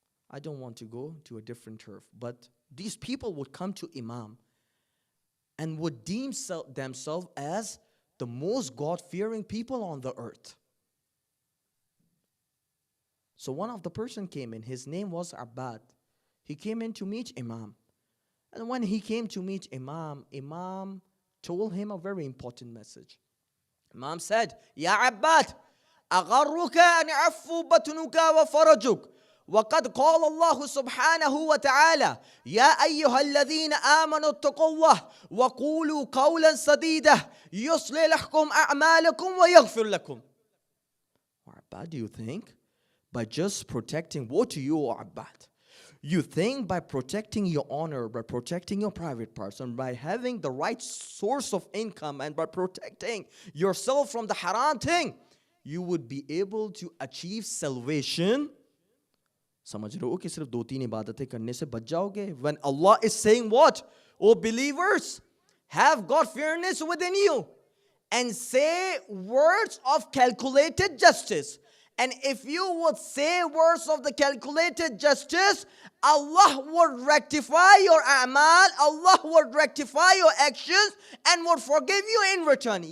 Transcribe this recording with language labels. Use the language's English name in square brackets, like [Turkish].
[English] I don't want to go to a different turf, but these people would come to Imam and would deem themselves as the most God-fearing people on the earth. So one of the person came in, his name was Abbad. He came in to meet Imam. And when he came to meet Imam, Imam told him a very important message. Imam said, [Arabic] Ya Abbad, أغرك أن يعفو بطنك وفرجك وقد قال الله سبحانه وتعالى يا أيها الذين آمنوا اتقوا الله وقولوا قولا سديدا يصلح لكم أعمالكم ويغفر لكم. [English] Abbad, do you think by just protecting, what to you, Abbad? You think by protecting your honor, by protecting your private person, by having the right source of income, and by protecting yourself from the haram thing, you would be able to achieve salvation? [Hindi] समझ रहे हो कि सिर्फ 2-3 इबादतें करने से बच जाओगे? [English] When Allah is saying what? Oh believers, have God-fearness within you and say words of calculated justice. And if you would say words of the calculated justice, Allah would rectify your a'mal, Allah would rectify your actions and would forgive you in return.